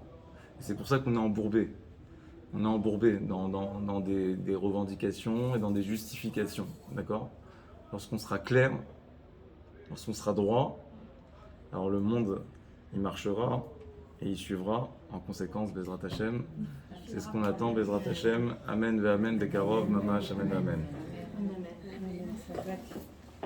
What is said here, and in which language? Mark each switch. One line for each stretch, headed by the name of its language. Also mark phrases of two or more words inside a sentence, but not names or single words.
French: Et c'est pour ça qu'on est embourbé. On est embourbé dans des revendications et dans des justifications, d'accord? Lorsqu'on sera clair, lorsqu'on sera droit, alors le monde, il marchera et il suivra en conséquence
Hebrew: בעזרת השם.
French: C'est ce qu'on attend,
Hebrew: בעזרת השם. אמן ואמן בקרוב ממש אמן אמן. Amen.